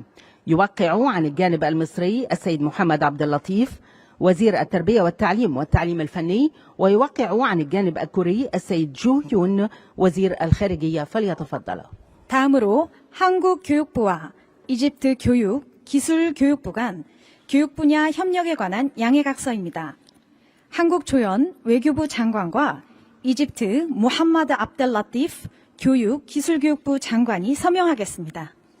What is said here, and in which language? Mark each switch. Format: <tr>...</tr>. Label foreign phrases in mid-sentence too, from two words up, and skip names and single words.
<ar>يوقع عن الجانب المصري السيد محمد عبد اللطيف وزير التربية والتعليم الفني، ويوقع عن الجانب الكوري السيد جو يون وزير الخارجية. فليتفضل.</ar> <ko>다음으로 한국 교육부와 이집트 기술교육부 간 교육 분야 협력에 관한 양해각서입니다. 한국 조연 외교부 장관과 이집트 무함마드 압델라티프 기술교육부 장관이 서명하겠습니다.</ko>